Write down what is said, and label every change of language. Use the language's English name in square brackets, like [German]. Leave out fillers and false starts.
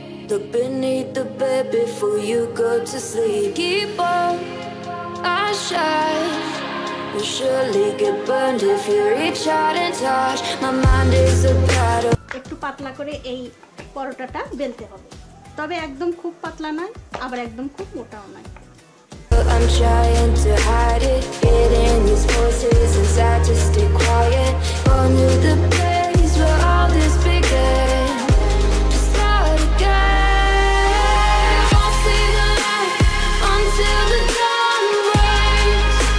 [English] Look beneath the bed before you go to sleep. Keep on, I shine. You'll surely get burned if you reach out and touch. My mind is a battle. [Bangla] একটু পাতলা করে এই পরোটাটা বেলতে হবে, তবে একদম খুব পাতলা নয়, আবার একদম খুব মোটাও নয়। [English] I'm trying to hide it, getting these voices inside to stay quiet. On to the place where all this began. To start again. Won't see the light until the dawn breaks.